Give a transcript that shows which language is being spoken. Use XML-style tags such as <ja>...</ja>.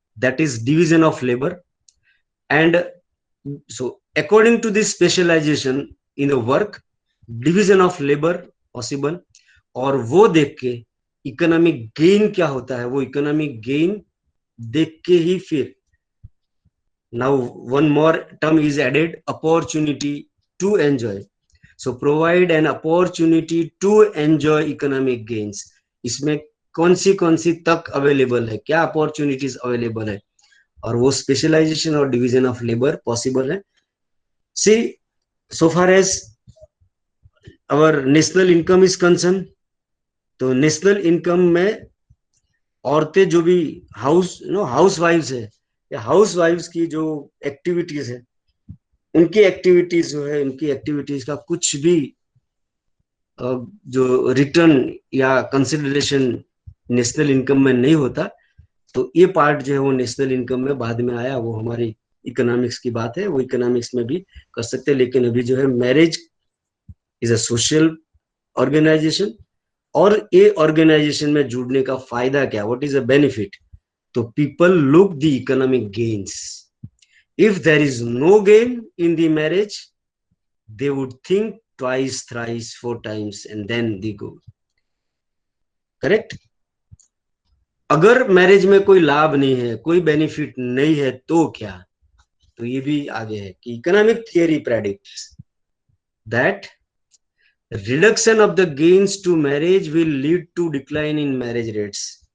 <en>That is division of labour. And so according to this specialisation in the work, division of labour possible.</en> <hi>और वो देख के economic gain क्या होता है, वो इकोनॉमिक गेन देख के ही फिर</hi> <en>now one more term is added, opportunity to enjoy। so provide an opportunity to enjoy economic gains।</en> <hi>इसमें कौन सी तक अवेलेबल है, क्या अपॉर्चुनिटीज अवेलेबल है, और वो स्पेशलाइजेशन और डिवीजन ऑफ लेबर पॉसिबल है। सी</hi> <en>so far as our national income is concerned,</en> <hi>तो नेशनल इनकम में औरतें जो भी हाउस वाइफ्स है या हाउस वाइफ्स की जो एक्टिविटीज है, उनकी एक्टिविटीज जो है, उनकी एक्टिविटीज का कुछ भी जो रिटर्न या कंसिडरेशन नेशनल इनकम में नहीं होता। तो ये पार्ट जो है वो नेशनल इनकम में बाद में आया, वो हमारी इकोनॉमिक्स की बात है, वो इकोनॉमिक्स में भी कर सकते हैं। लेकिन अभी जो है</hi> <en>marriage is a social organisation,</en> <hi>और ये ऑर्गेनाइजेशन में जुड़ने का फायदा क्या,</hi> <en>What is a benefit. तो people look the economic gains. If there is no gain in the marriage, they would think twice, thrice, 4 times and then they go। Correct.</en> <hi>अगर marriage में कोई लाभ नहीं है, कोई बेनिफिट नहीं है, तो क्या, तो ये भी आगे है कि</hi> <en>Economic theory predicts that reduction of the gains to marriage will lead to decline in marriage rates.</en>